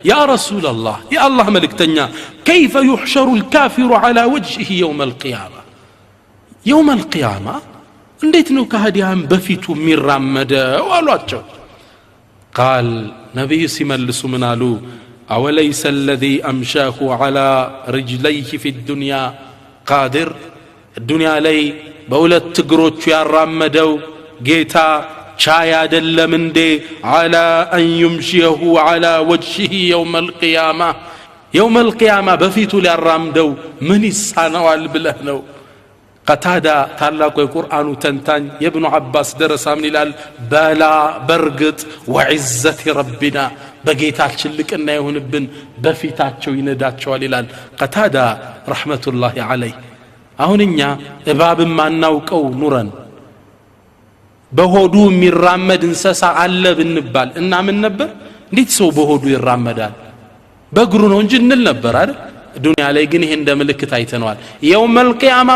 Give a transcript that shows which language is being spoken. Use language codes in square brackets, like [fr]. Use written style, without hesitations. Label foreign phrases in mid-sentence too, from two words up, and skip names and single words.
[ar] يا رسول الله يا الله ملكتنيا كيف يحشر الكافر على وجهه يوم القيامة يوم القيامة [am] እንዴት ነው ከሃዲያን በፊቱ የሚራመደው አሏቸው [ar] قال نبي [am] ሲመልሱ ምን አሉ [ar] أوليس الذي أمشاه على رجليه في الدنيا قادر الدنيا [am] ላይ በሁለት እግሮቹ ያራመደው ጌታ ቻይ አይደለም እንዴ [ar] على أن يمشيه على وجهه يوم القيامة [am] በፊቱ ሊያራምደው ምን ይሳነዋል ብለህ ነው قتادة ታላቁ የቁርአኑ ተንታኝ የኢብኑ አባስ ደረሳ ምን ይላል በላ በርግጥ [ar] وعزة ربنا [am] በጌታችን ልቅና ይሁንብን በፊታቸው ይነዳቸዋል ይላል قتادة [ar] رحمة الله عليه [am] አሁንኛ እባብም ማናውቀው ኑረን በሆዱ የሚራመድ እንስሳ አለ ብንባል እና ምን ነበር እንዴት ሰው በሆዱ ይራመዳል በእግሩ ነው እንጂ እንል ነበር አይደል ዱንያ ላይ ግን ይሄ እንደ ምልክት አይተነዋል [ar] يوم القيامة